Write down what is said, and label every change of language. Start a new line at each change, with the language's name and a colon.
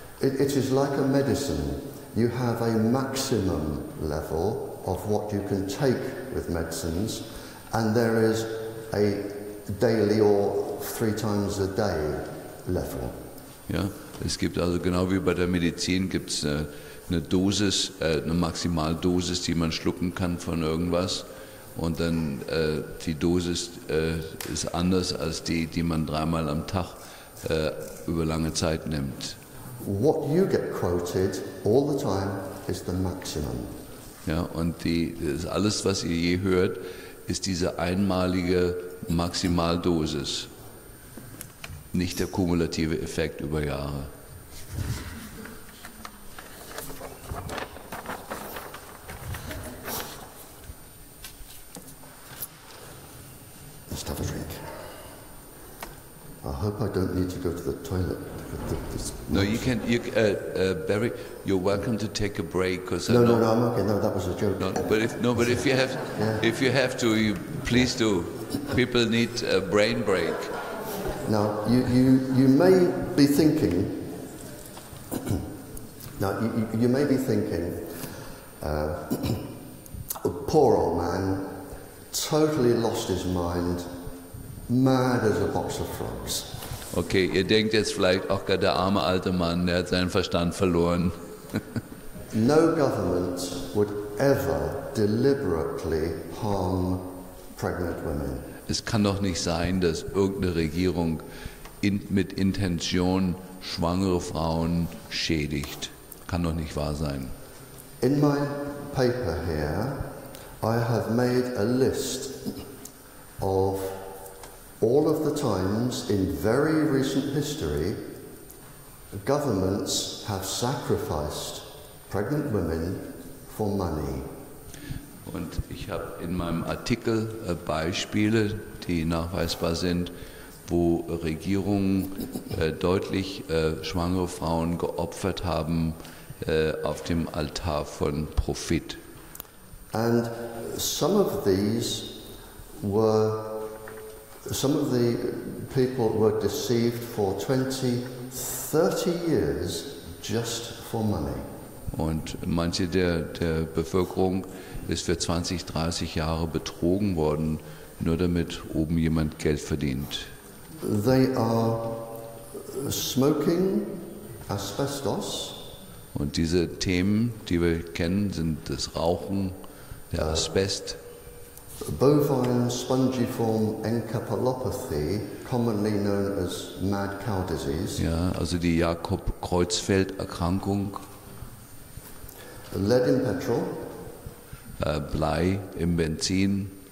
English: It is like a medicine. You have a maximum level of what you can take with medicines, and there is a daily or 3 times a day level.
German: Ja, es gibt also genau wie bei der Medizin gibt es eine Dosis, eine Maximaldosis, die man schlucken kann von irgendwas, und dann die Dosis ist anders als die man 3-mal am Tag über lange Zeit nimmt.
English: What you get quoted all the time is the maximum.
German: Ja, und das alles, was ihr je hört, ist diese einmalige Maximaldosis, nicht der kumulative Effekt über Jahre.
English: Just have a drink. I hope I don't need to go to the toilet. No, you can. Barrie, you're welcome to take a break because No, I'm okay. No, that was a joke. But if you have, Yeah. if you have to, you please do. People need a brain break. Now, you may be thinking. Now, you may be thinking, poor old man, totally lost his mind, mad as a box of frogs.
German: Okay, ihr denkt jetzt vielleicht, ach Gott, der arme alte Mann, der hat seinen Verstand verloren.
English: No government would ever deliberately harm pregnant women.
German: es kann doch nicht sein, dass irgendeine Regierung mit Intention schwangere Frauen schädigt. Kann doch nicht wahr sein.
English: In my paper here, I have made a list of all of the times in very recent history governments have sacrificed pregnant women for money.
German: Und ich habe in meinem Artikel Beispiele, die nachweisbar sind, wo Regierungen deutlich schwangere Frauen geopfert haben auf dem Altar von Profit.
English: And some of the people were deceived for 20, 30 years just for money.
German: Und manche der Bevölkerung ist für 20, 30 Jahre betrogen worden, nur damit oben jemand Geld verdient.
English: They are smoking asbestos.
German: Und diese Themen, die wir kennen, sind das Rauchen, der Asbest,
English: Bovine spongiform encephalopathy, commonly known as mad cow disease.
German: ja, also die Jakob-Kreuzfeld-Erkrankung,
English: Lead in petrol.
German: Blei im Benzin.